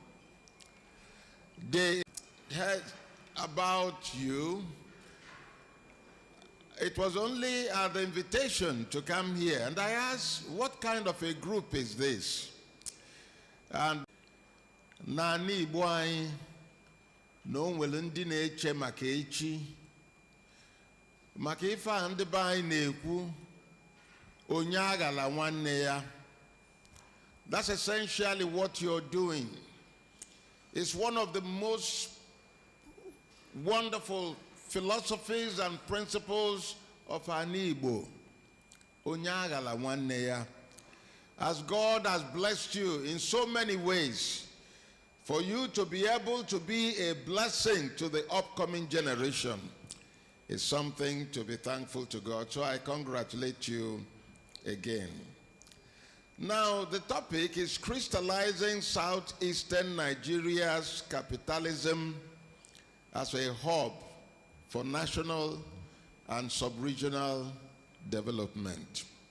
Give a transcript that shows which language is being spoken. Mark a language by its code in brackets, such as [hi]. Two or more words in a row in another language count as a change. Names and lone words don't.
[en] They heard about you. It was only at the invitation to come here. And I asked, what kind of a group is this? [ig] And Nani Boy, no nwere na-eche maka echi maka ife a ndị be anyị na-ekwu onye aghala nwanne ya. [en] That's essentially what you're doing. It's one of the most wonderful philosophies and principles of an Igbo. [ig] Onye aghala nwanne ya. [en] As God has blessed you in so many ways, for you to be able to be a blessing to the upcoming generation is something to be thankful to God. So I congratulate you again. Now, the topic is crystallizing southeastern Nigeria's capitalism as a hub for national and sub-regional development.